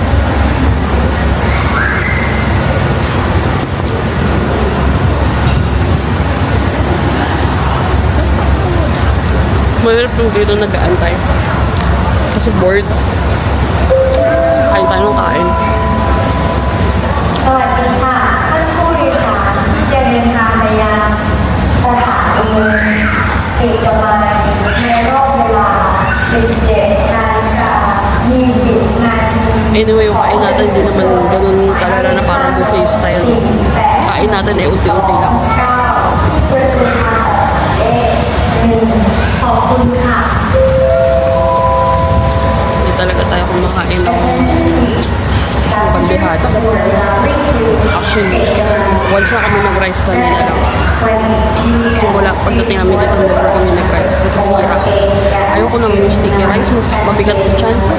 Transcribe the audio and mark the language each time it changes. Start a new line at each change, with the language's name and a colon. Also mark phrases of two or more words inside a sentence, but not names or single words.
Filipino: Mahirap yung dito nag-aantay. Kasi bored. Kain tayo ng kain.
Thai: สวัสดีค่ะท่านผู้โดยสารที่จะเดินทางไปยังสถานีเอกมัยในรอบเวลา 17:20
Filipino: Anyway, yung kain natin hindi naman ganun kalala na parang
English: buffet style.
Filipino: Kain natin eh, unti-unti lang.
Thai: ขอบคุณค่ะ
Filipino: Hindi talaga tayo kumakain ng isang pandihada. Actually, once na kami nag-rice kanina lang. Simula, pagdating namin dito, never kami nag-rice. Kasi pumira. Ayoko naman yung sticky rice, mas mabigat sa chan.